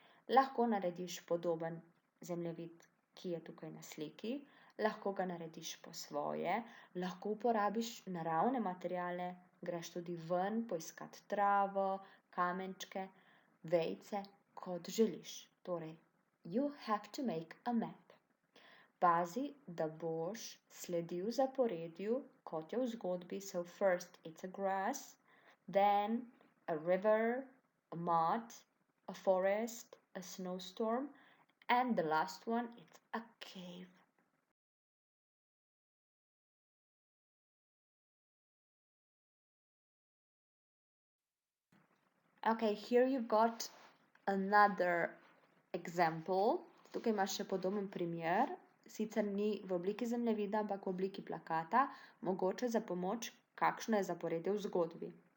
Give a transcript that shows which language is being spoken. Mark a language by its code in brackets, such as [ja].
[sl] Lahko narediš podoben zemljevid, ki je tukaj na sliki, lahko ga narediš po svoje, lahko uporabiš naravne materiale, greš tudi ven poiskat travo, kamenčke, vejice, kot želiš. [en] Torej, you have to make a map. [sl] Pazi, da boš sledil zaporedju, kot je v zgodbi. [en] So first it's a grass, then a river, a mud, a forest, a snowstorm, and the last one it's a cave. Okay, here you've got another example. [sl] Tukaj imaš še podoben primer. Sicer ni v obliki zemljevida, ampak v obliki plakata, mogoče za pomoč, kakšno je zaporedje v zgodbi.